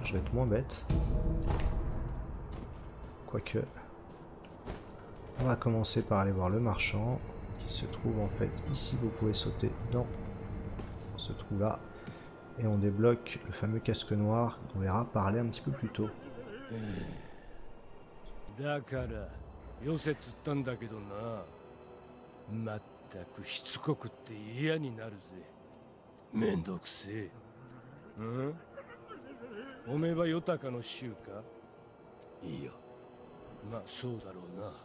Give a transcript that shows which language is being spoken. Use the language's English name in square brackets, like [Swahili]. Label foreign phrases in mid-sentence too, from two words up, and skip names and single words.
[French] Je vais être moins bête. Quoique. On va commencer par aller voir le marchand. Qui se trouve en fait ici. Vous pouvez sauter dans ce trou là. Et on débloque le fameux casque noir qu'on verra parler un petit peu plus tôt. [Japanese] めんどくせえ。うん？おめえは豊かの衆か？いいよ。まあそうだろうな。